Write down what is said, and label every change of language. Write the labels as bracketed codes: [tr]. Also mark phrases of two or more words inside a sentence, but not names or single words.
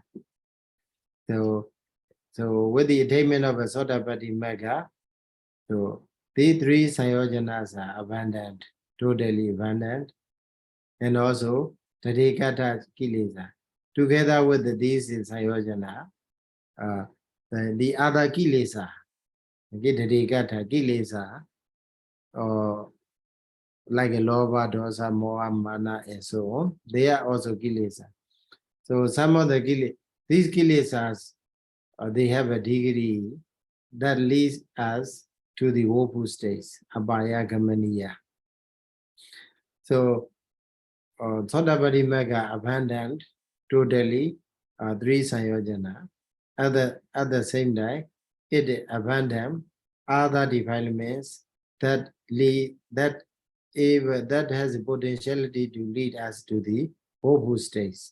[en] So with the attainment of a [pi] Sotapatti Magga, [en] so the three Sayojanas are abundant, totally abundant, and also [pi] Dedikata Kilesa. [en] Together with these Sayojana, the other Kilesa, [pi] Dedikata Kilesa, [en] or like a lova, [pi] dosa, moha, mana, [en] and so on, they are also kilesa. So some of the these kilesas, they have a degree that leads us to the woeful states, [pi] abhaya gamaniya. [en] So [pi] Sotapatti Magga [en] abandoned totally three sayojana. At the same time, it abandoned other defilements that has the potentiality to lead us to the woeful states.